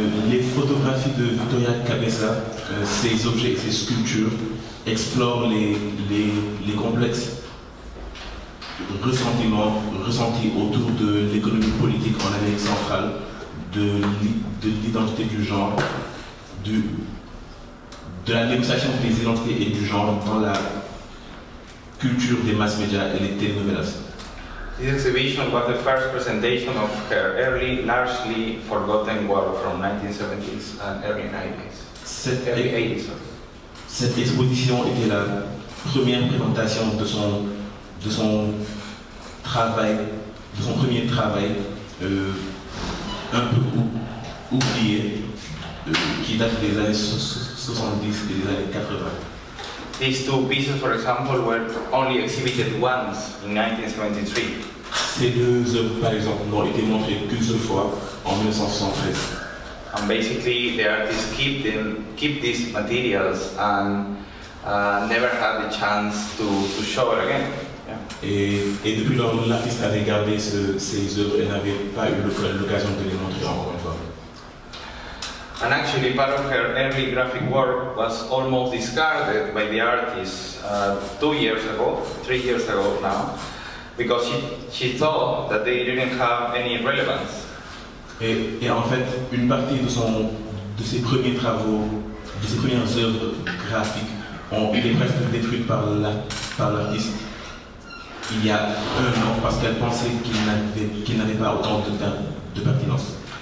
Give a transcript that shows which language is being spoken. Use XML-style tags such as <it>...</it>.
<fr>Les photographies de Victoria Cabeza, ses objets et ses sculptures explorent les complexes ressentis autour de l'économie politique en Amérique centrale, de l'identité du genre, de la négociation des identités et du genre dans la culture des mass médias et les telenovelas.</fr> <en>This exhibition was the first presentation of her early, largely forgotten work from 1970s and early 90s. Early 80s.</en> <fr>Cette exposition était la première présentation de son travail, de son premier travail, un peu oublié, qui date des années 70 et des années 80.</fr> <en>These two pieces, for example, were only exhibited once in 1973.</en> <fr>Ces deux œuvres, par exemple, n'ont été montrées qu'une seule fois en 1973.</fr> <en>And basically, the artists keep these materials and never had the chance to show it again. Yeah.</en> <fr>Et depuis lors, l'artiste avait gardé ces œuvres et n'avait pas eu l'occasion de les montrer encore une fois.</fr> <en>And actually, part of her early graphic work was almost discarded by the artist 3 years ago now, because she thought that they didn't have any relevance.</en> <fr>Et en fait, une partie de ses premiers travaux, de ses premières œuvres graphiques ont été presque détruites par l'artiste il y a 1 an parce qu'elle pensait qu'il n'avait pas autant de pertinence.</fr>